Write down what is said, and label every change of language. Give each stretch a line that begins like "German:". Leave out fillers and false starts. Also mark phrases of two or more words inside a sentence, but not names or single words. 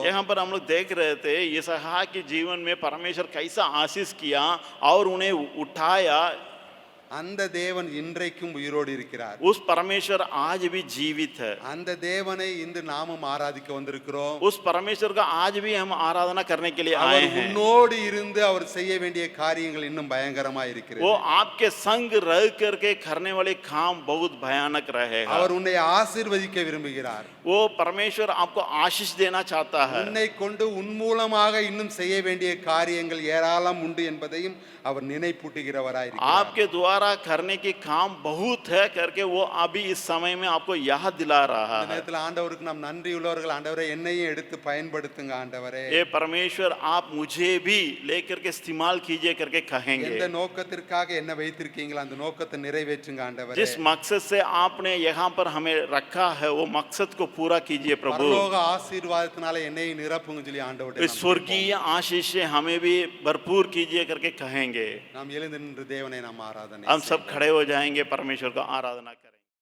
Hindi: यहाँ पर हम लोग देख रहे थे इसहाक के जीवन में परमेश्वर कैसा आशीष किया और उन्हें उठाया।
Tamil: அந்த தேவன் இன்றைக்கும் உயிரோடு இருக்கிறார்.
Hindi: उस परमेश्वर आज भी जीवित है।
Tamil: அந்த தேவனை இன்று நாமும் ஆராதிக்க வந்திருக்கிறோம்.
Hindi: उस परमेश्वर का आज भी हम आराधना करने के लिए आए
Tamil: அவர்
Hindi: हैं।
Tamil: உன்னோடு இருந்து அவர் செய்ய வேண்டிய காரியங்கள் இன்னும் பயங்கரமாய் இருக்கிறது.
Hindi: वो आपके संग रह करके करने वाले काम बहुत भयानक रहेगा।
Tamil: அவர் உன்னை ஆசீர்வதிக்க விரும்புகிறார்.
Hindi: वो परमेश्वर आपको आशीष देना चाहता है।
Tamil: உன்னை கொண்டு உன் மூலமாக இன்னும் செய்ய வேண்டிய காரியங்கள் ஏராளம் உண்டு என்பதையும் அவர் நினைப்பூட்டுகிறவராய் இருக்கிறார்.
Hindi: आपके द्वारा करने की काम बहुत है करके वो अभी इस समय में आपको याद दिला रहा
Tamil: இந்த
Hindi: है।
Tamil: நேரத்தில் ஆண்டவருக்கு நாம் நன்றி உள்ளவர்கள். ஆண்டவரே, என்னையும் எடுத்து பயன்படுத்துங்க ஆண்டவரே.
Hindi: ये परमेश्वर आप मुझे भी लेकर के इस्तेमाल कीजिए करके कहेंगे।
Tamil: எந்த நோக்கத்திற்காக என்ன வைத்திருக்கீங்களோ அந்த நோக்கத்தை நிறைவேற்றுங்க ஆண்டவரே.
Hindi: जिस मकसद से आपने यहाँ पर हमें रखा है वो मकसद को पूरा कीजिए प्रभु।
Tamil: பரலோக ஆசீர்வாதத்தினால என்னையும் நிரப்புங்க சொல்லி ஆண்டவரே
Hindi: इस स्वर्गीय आशीष से हमें भी भरपूर कीजिए करके कहेंगे।
Tamil: நாம் எழுந்து நின்று தேவனை நாம் ஆராதனை
Hindi: हम सब खड़े हो जाएंगे, परमेश्वर को आराधना करें।